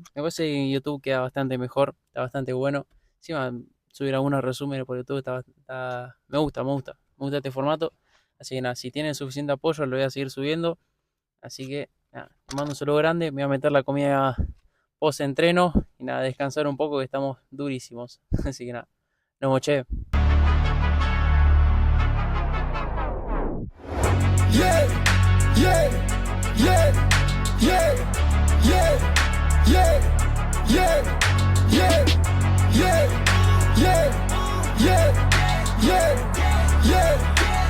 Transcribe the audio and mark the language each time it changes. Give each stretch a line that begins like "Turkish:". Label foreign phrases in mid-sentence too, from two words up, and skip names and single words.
Spanish: Me parece que YouTube queda bastante mejor, está bastante bueno. Encima subir algunos resúmenes por YouTube me gusta este formato. Así que nada, si tienen suficiente apoyo lo voy a seguir subiendo. Así que nada, les mando un saludo grande. Me voy a meter la comida post entreno y nada, descansar un poco que estamos durísimos. Así que nada, nos vemos, che. Yeah, yeah, yeah, yeah, yeah, yeah, yeah, yeah, yeah, yeah, yeah, yeah, yeah.